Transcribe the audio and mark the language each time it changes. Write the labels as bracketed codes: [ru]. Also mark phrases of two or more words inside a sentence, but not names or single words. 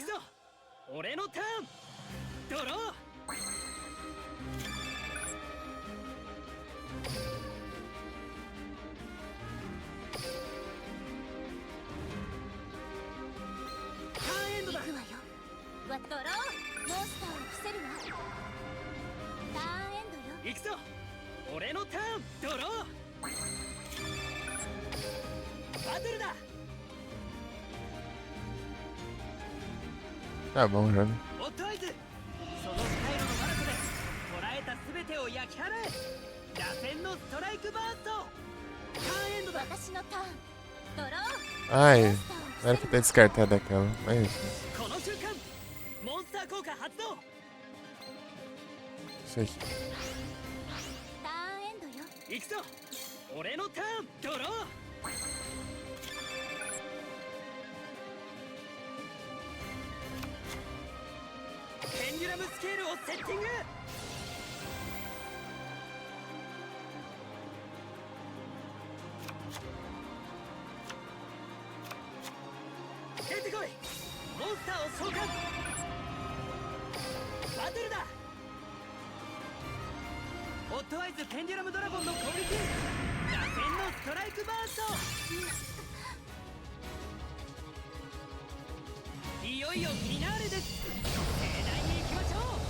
[ja] 行くぞ俺のターンドローターンエンドだ行くわよドローモンスターを伏せるわターンエンドよ行くぞ俺のターンドローバトルだ [pt] Tá bom já, né? [ja] オットアイズそのスタイルのマラソで捉えた全てを焼き払え打線のストライクバーストターンエンドだ私のターンドロー [pt] Ai, não era pra ter descartado aquela. Mas [ja] この瞬間モンスター効果発動 [pt] isso aqui. [ja] ターンエンドよ行くぞ俺のターンドローペンデュラムスケールをセッティング出てこいモンスターを召喚バトルだオットアイズペンデュラムドラゴンの攻撃打線のストライクバーストいよいよフィナーレです盛大に行きましょ